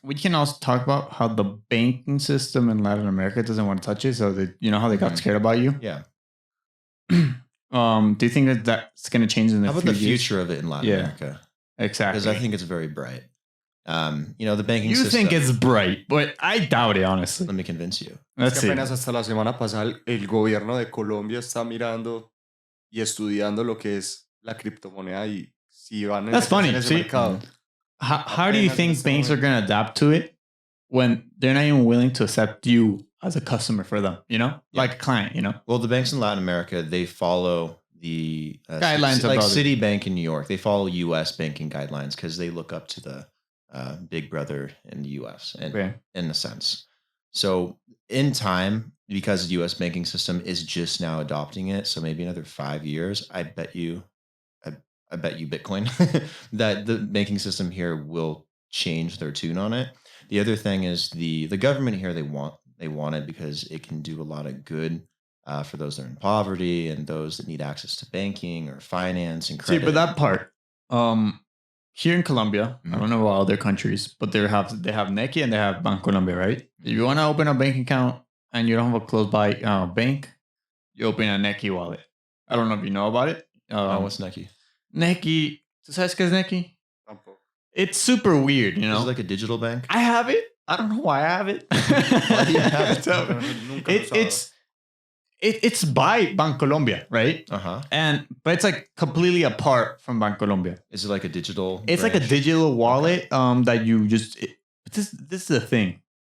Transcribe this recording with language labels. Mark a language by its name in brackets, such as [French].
[English] We can also talk about how the banking system in Latin America doesn't want to touch it. So that you know how they got scared about you. Yeah. Do you think that's going to change in the future? How about the future of it in Latin America? Exactly. Because I think it's very bright. The banking system. You think it's bright, but I doubt it, honestly. Let me convince you. Let's see. [Spanish] Apenas hasta la semana pasada el gobierno de Colombia está mirando y estudiando lo que es la criptomoneda y si van [English] That's funny. See, how do you think banks are going to adapt to it when they're not even willing to accept you as a customer for them, like a client, Well, the banks in Latin America, they follow the guidelines like Citibank in New York. They follow U.S. banking guidelines because they look up to the big brother in the U.S. and in a sense. So in time, because the U.S. banking system is just now adopting it, so maybe another 5 years, I bet you Bitcoin that the banking system here will change their tune on it. The other thing is the government here, they want it because it can do a lot of good for those that are in poverty and those that need access to banking or finance and credit. See, but that part, here in Colombia, I don't know about other countries, but they have Nequi and they have Bancolombia, right? If you want to open a bank account and you don't have a close by bank, you open a Nequi wallet. I don't know if you know about it. What's Nequi? [Spanish] Nequi, ¿tú sabes qué es Nequi? [English] It's super weird, Is it like a digital bank? I have it. I don't know why I have it. Why do you have it? It's by Bancolombia, right? But it's like completely apart from Bancolombia. Is it like a digital? It's branch? Like a digital wallet that you just. This is the thing.